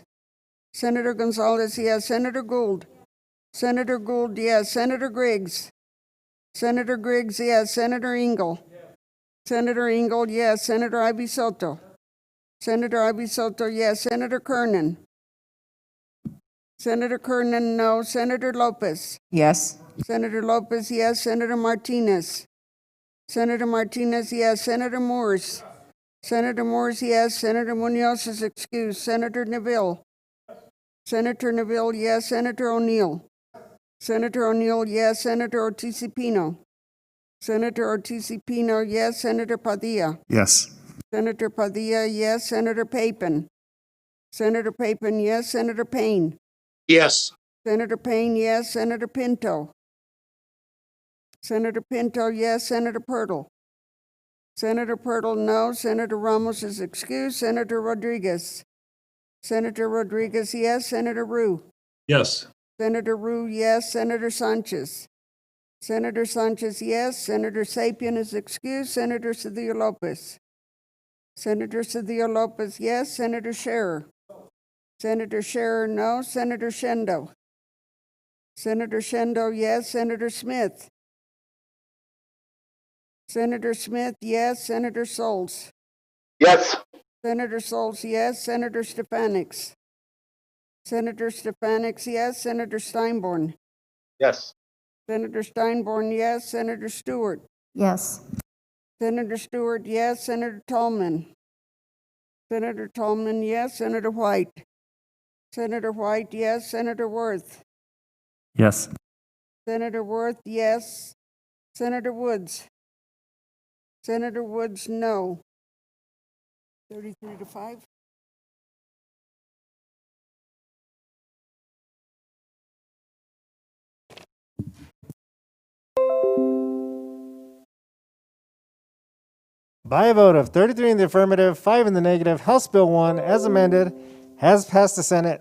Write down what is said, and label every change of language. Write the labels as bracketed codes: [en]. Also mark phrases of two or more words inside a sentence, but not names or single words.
[en] Senator Gonzalez, yes. Senator Gould. Senator Gould, yes. Senator Griggs. Senator Griggs, yes. Senator Engel. Senator Engel, yes. Senator Ivy Soto. Senator Ivy Soto, yes. Senator Kernan. Senator Kernan, no. Senator Lopez. Yes. Senator Lopez, yes. Senator Martinez. Senator Martinez, yes. Senator Moores. Senator Moores, yes. Senator Munoz is excused. Senator Neville. Senator Neville, yes. Senator O'Neill. Senator O'Neill, yes. Senator Ortiz Pino. Senator Ortiz Pino, yes. Senator Padilla. Yes. Senator Padilla, yes. Senator Papin. Senator Papin, yes. Senator Payne. Yes. Senator Payne, yes. Senator Pinto. Senator Pinto, yes. Senator Purtle. Senator Purtle, no. Senator Ramos is excused. Senator Rodriguez. Senator Rodriguez, yes. Senator Rue. Yes. Senator Rue, yes. Senator Sanchez. Senator Sanchez, yes. Senator Sapien is excused. Senator Cedillo Lopez. Senator Cedillo Lopez, yes. Senator Scherer. Senator Scherer, no. Senator Shendo. Senator Shendo, yes. Senator Smith. Senator Smith, yes. Senator Souls. Yes. Senator Souls, yes. Senator Stefanics. Senator Stefanics, yes. Senator Steinborn. Yes. Senator Steinborn, yes. Senator Stewart. Yes. Senator Stewart, yes. Senator Tallman. Senator Tallman, yes. Senator White. Senator White, yes. Senator Worth. Yes. Senator Worth, yes. Senator Woods. Senator Woods, no. 33-5. By a vote of 33 in the affirmative, 5 in the negative, House Bill 1, as amended, has passed the Senate.